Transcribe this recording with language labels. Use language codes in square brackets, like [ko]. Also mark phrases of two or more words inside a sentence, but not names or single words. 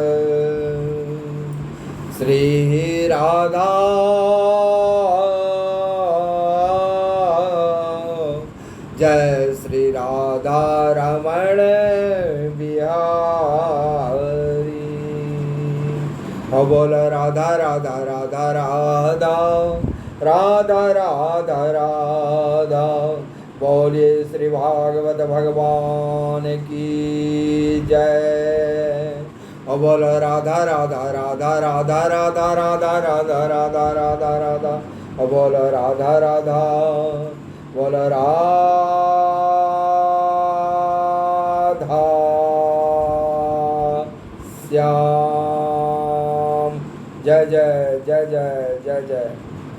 [hi] श्रीराधा जय श्री राधा रमण बिहारी। बोल राधा राधा राधा राधा राधा राधा राधा। बोलिए श्री भागवत भगवान की जय। बोल राधा राधा राधा राधा राधा राधा राधा राधा राधा राधा। बोल राधा राधा बोल राधा श्याम। जय जय जय जय जय जय।